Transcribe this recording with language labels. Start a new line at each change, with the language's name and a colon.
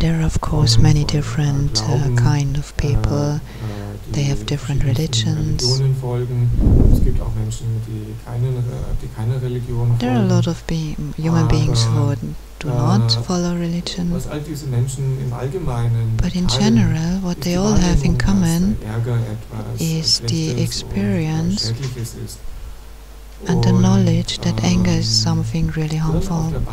English: There are of course many different kind of people. They have different religions.
German: Religionen folgen. Es gibt auch Menschen, die keine Religion folgen.
English: There are a lot of human beings who do not follow religion.
German: Was all diese Menschen im Allgemeinen
English: But in general, what they all have in common is the experience and the knowledge that anger is something really harmful.